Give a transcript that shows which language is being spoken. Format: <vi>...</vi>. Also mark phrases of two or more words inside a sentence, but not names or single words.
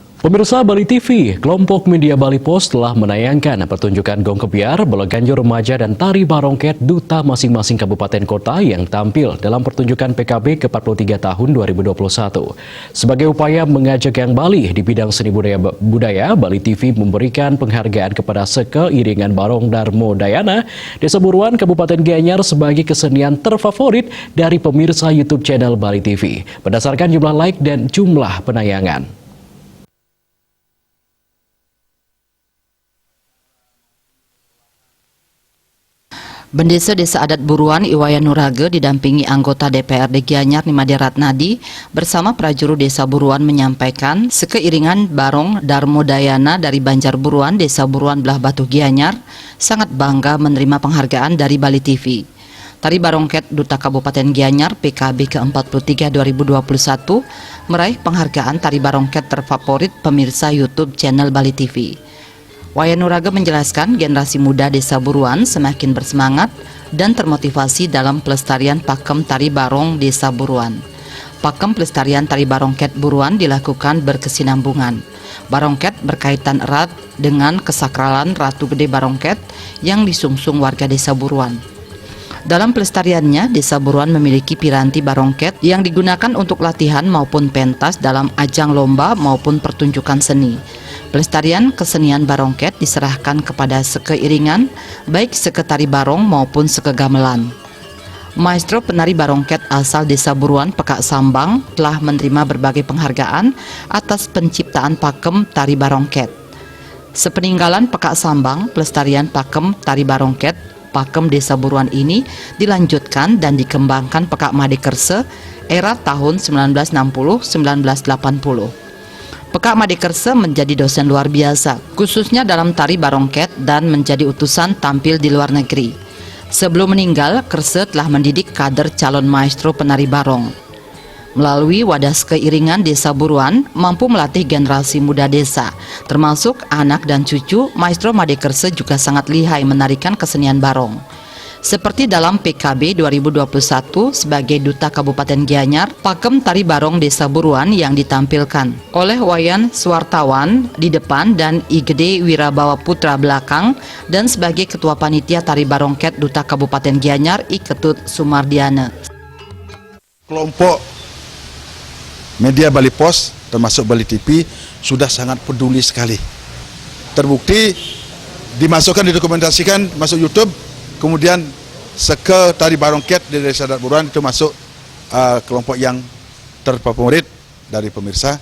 <id>Pemirsa Bali TV, kelompok media Bali Post telah menayangkan pertunjukan gong kebiar, bola ganjur remaja dan tari barongket duta masing-masing kabupaten kota yang tampil dalam pertunjukan PKB ke-43 tahun 2021. Sebagai upaya mengajak yang Bali di bidang seni budaya, Bali TV memberikan penghargaan kepada sekeiringan Barong Darmo Dayana, Desa Buruan, Kabupaten Gianyar sebagai kesenian terfavorit dari pemirsa YouTube channel Bali TV, berdasarkan jumlah like dan jumlah penayangan. Bendesa Desa Adat Buruan Iwayan Nurage didampingi anggota DPRD Gianyar Nimade Ratnadi bersama prajurut Desa Buruan menyampaikan sekeiringan Barong Darmo Dayana dari Banjar Buruan Desa Buruan Belah Batu Gianyar sangat bangga menerima penghargaan dari Bali TV. Tari Barongket Duta Kabupaten Gianyar PKB ke-43 2021 meraih penghargaan Tari Barongket terfavorit pemirsa YouTube channel Bali TV. Wayan Nurage menjelaskan generasi muda Desa Buruan semakin bersemangat dan termotivasi dalam pelestarian pakem tari barong Desa Buruan. Pakem pelestarian tari barongket Buruan dilakukan berkesinambungan. Barongket berkaitan erat dengan kesakralan Ratu Gede Barongket yang disungsung warga Desa Buruan. Dalam pelestariannya, Desa Buruan memiliki piranti barongket yang digunakan untuk latihan maupun pentas dalam ajang lomba maupun pertunjukan seni. Pelestarian kesenian barongket diserahkan kepada sekeiringan, baik seketari barong maupun sekegamelan. Maestro penari barongket asal Desa Buruan Pekak Sambang telah menerima berbagai penghargaan atas penciptaan pakem tari barongket. Sepeninggalan Pekak Sambang, pelestarian pakem tari barongket pakem Desa Buruan ini dilanjutkan dan dikembangkan Pekak Made Kerse era tahun 1960-1980. Pekak Made Kerse menjadi dosen luar biasa, khususnya dalam tari barongket dan menjadi utusan tampil di luar negeri. Sebelum meninggal, Kerse telah mendidik kader calon maestro penari barong. Melalui wadah keiringan Desa Buruan, mampu melatih generasi muda desa, termasuk anak dan cucu. Maestro Made Kerse juga sangat lihai menarikan kesenian barong. Seperti dalam PKB 2021 sebagai Duta Kabupaten Gianyar, pakem tari barong Desa Buruan yang ditampilkan oleh Wayan Suwartawan di depan dan Igede Wirabawa Putra belakang, dan sebagai Ketua Panitia Tari Barongket Duta Kabupaten Gianyar I Ketut Sumardiana. Kelompok media Bali Post termasuk Bali TV sudah sangat peduli sekali. Terbukti dimasukkan, didokumentasikan, masuk YouTube. Kemudian tari barongket di Desa Adat Buruan itu masuk kelompok yang terfavorit dari pemirsa.</id>